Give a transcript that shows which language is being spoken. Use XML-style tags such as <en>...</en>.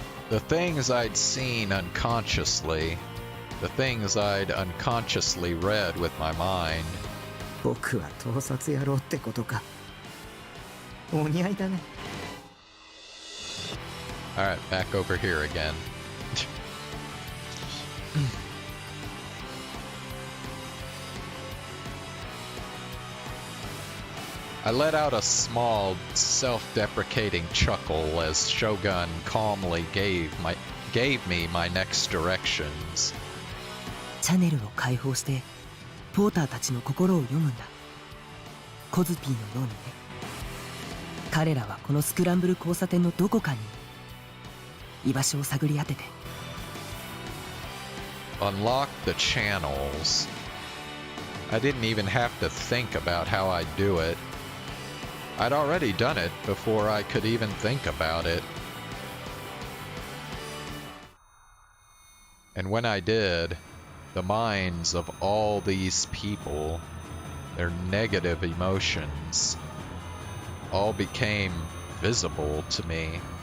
<en>The things I'd seen unconsciously, the things I'd unconsciously read with my mind.</en> <ja>僕は盗撮野郎ってことか。お似合いだね。</ja> <en>Alright, back over here again. I let out a small, self-deprecating chuckle as Shogun calmly gave me my next directions.</en> <ja>チャネルを開放してポーターたちの心を読むんだ。コズピーのようにね。彼らはこのスクランブル交差点のどこかに居場所を探り当てて。</ja> <en>Unlock the channels. I didn't even have to think about how I'd do it. I'd already done it before I could even think about it. And when I did, the minds of all these people, their negative emotions, all became visible to me.</en>